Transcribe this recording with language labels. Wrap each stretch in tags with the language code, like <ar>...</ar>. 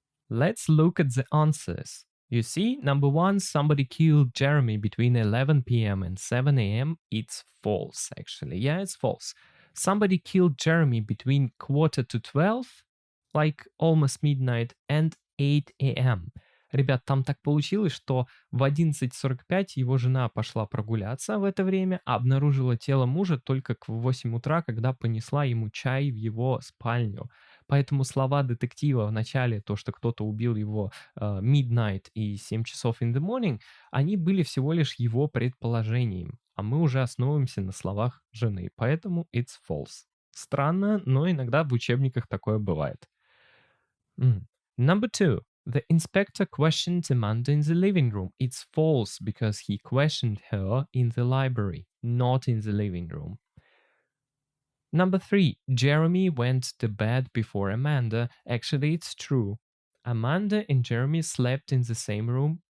<en>Let's look at the answers. You see, number one, somebody killed Jeremy between 11 p.m. and 7 a.m. It's false, actually. Yeah, it's false. Somebody killed Jeremy between 11:45, like almost midnight, and 8 a.m.</en> <ru>Ребят, там так получилось, что в 11:45 его жена пошла прогуляться в это время, а обнаружила тело мужа только к 8 утра, когда понесла ему чай в его спальню. Поэтому слова детектива в начале, то, что кто-то убил его midnight и 7 часов</ru> <en>in the morning,</en> <ru>они были всего лишь его предположением, а мы уже основываемся на словах жены, поэтому</ru> <en>it's false.</en> <ru>Странно, но иногда в учебниках такое бывает.</ru> <en>Number two. The inspector questioned Amanda in the living room. It's false because he questioned her in the library, not in the living room. Number three, Jeremy went to bed before Amanda. Actually, it's true. Amanda and Jeremy slept in the same room.</en>